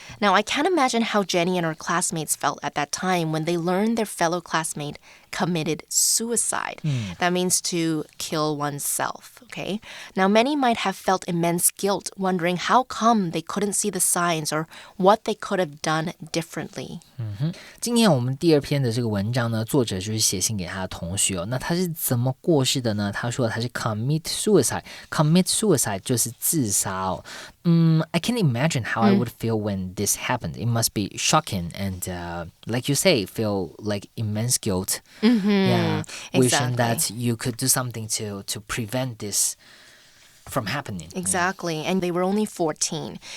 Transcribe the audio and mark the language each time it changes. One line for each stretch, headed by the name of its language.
English: Now, I can't imagine how Jenny and her classmates felt at that time when they learned their fellow classmate committed suicide. That means to kill oneself, okay? Now, many might have felt immense guilt, wondering how come they couldn't see the signs or what they could have done differently.
Chinese: 今天我们第二篇的这个文章呢，作者就是写信给他的同学哦。那他是怎么过世的呢？他说他是 commit suicide。commit suicide 就是自杀哦。
English: I can imagine how I would feel when this happened. It must be shocking and, like you say, feel like immense guilt. Yeah, wishing that you could do something to prevent this from happening. Exactly. And they were only 14.